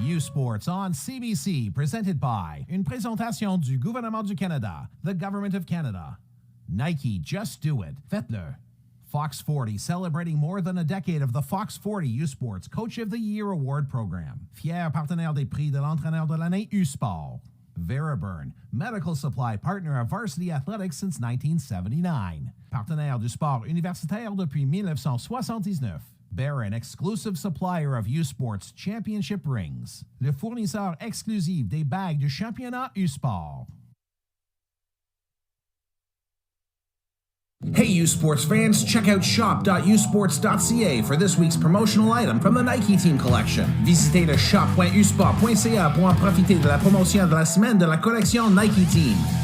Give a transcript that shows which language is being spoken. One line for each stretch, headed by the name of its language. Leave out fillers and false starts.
English: Sports on CBC, presented by
French: une présentation du gouvernement du Canada,
English: the Government of Canada. Nike, just do it.
French: Faites-le.
English: Fox 40, celebrating more than a decade of the Fox 40 U Sports Coach of the Year Award Program.
French: Fier partenaire des prix de l'entraîneur de l'année U Sport.
English: Veraburn, medical supply partner of varsity athletics since 1979.
French: Partenaire du sport universitaire depuis 1979.
English: Bear, an exclusive supplier of U-Sports championship rings.
French: Le fournisseur exclusif des bagues du championnat U-Sport.
English: Hey, you sports fans, check out shop.usports.ca for this week's promotional item from the Nike Team Collection.
French: Visitez le shop.usport.ca pour en profiter de la promotion de la semaine de la collection Nike Team.